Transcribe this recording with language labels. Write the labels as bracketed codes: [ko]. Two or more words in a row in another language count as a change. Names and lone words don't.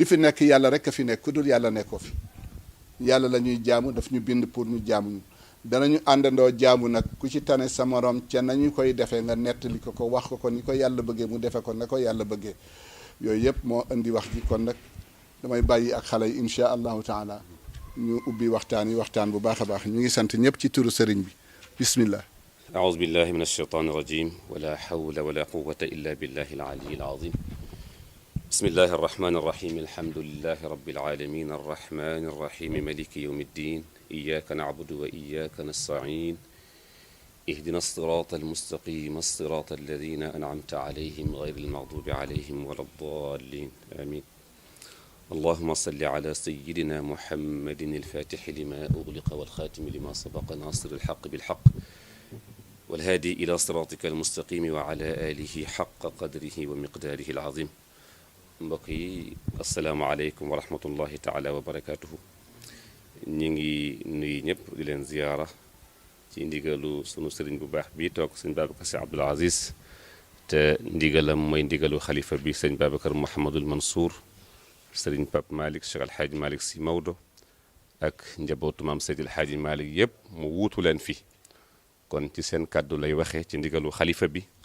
[wo] fi nekk yàlla rek a fi nekk ku dul yàlla nekkoo fi yàlla la ñuy jaamu daf ñu bind pour ñu jaamu ñu danañu àndandoo jaamu nag ku ci tane sa morom ca nañu koy defee nga nettali ko wax ko ni ko yàlla bëggee mu defe ko na ko yàlla bëggee yooyu yëpp moo indi wax ji kon nag damay bàyyi ak xale yi [ar] إن شاء الله تعالى [wo] ñu ubbi waxtaan yi waxtaan bu baax a baax ñu ngi sant ñëpp ci turu sëriñ bi bismillah [ar] أعوذ بالله من الشيطان الرجيم ولا حول ولا قوة إلا بالله العلي العظيم بسم الله الرحمن الرحيم الحمد لله رب العالمين الرحمن الرحيم ملك يوم الدين إياك نعبد وإياك نستعين اهدنا الصراط المستقيم الصراط الذين أنعمت عليهم غير المغضوب عليهم ولا الضالين آمين اللهم صل على سيدنا محمد الفاتح لما أغلق والخاتم لما سبق ناصر الحق بالحق والهادي إلى صراطك المستقيم وعلى آله حق قدره ومقداره العظيم [wo] mbokk yi [ar] السلام عليكم ورحمة الله تعالى وبركاته ñu [wo] ngi nuyu ñëpp di leen ziyaara ci ndigalu sunu sëriñ bu baax bi toog sëñ Babacar Sy Abdoul Aziz te ndigalam mooy ndigalu xalifa bi sëñ Babacar Mouhamadul Mansour sëriñ Pape Malick Cheikh El Hadj Malick Sy Maodo ak njabootu maam Seydi El Hadj Malick yëpp mu wuutu leen fi kon ci seen kàddu lay waxee ci ndigalu xalifa bi